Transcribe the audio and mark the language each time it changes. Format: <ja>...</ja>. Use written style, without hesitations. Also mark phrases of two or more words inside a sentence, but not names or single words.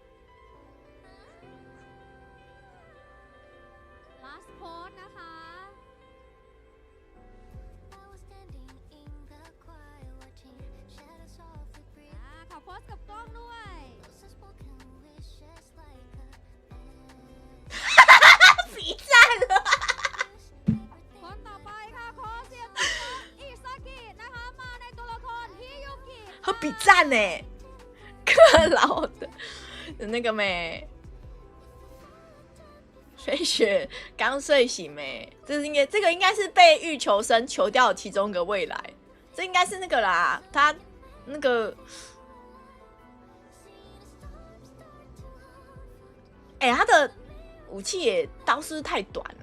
<en>last pose</en> <th>นะคะ ขอโพสกับกล้องด้วย</th> <zh>比赞了。</zh> <th>คนต่อไปค่ะขอเสียงต้อนรับอิซากินะคะมาในตัวละครฮิยุกิ</th> <zh>他比赞呢，克劳的那个没，飞雪刚睡醒没，这个应该是被欲求生求掉的其中一个未来，这应该是那个啦，他那个，他的武器也刀是不是太短了？</zh>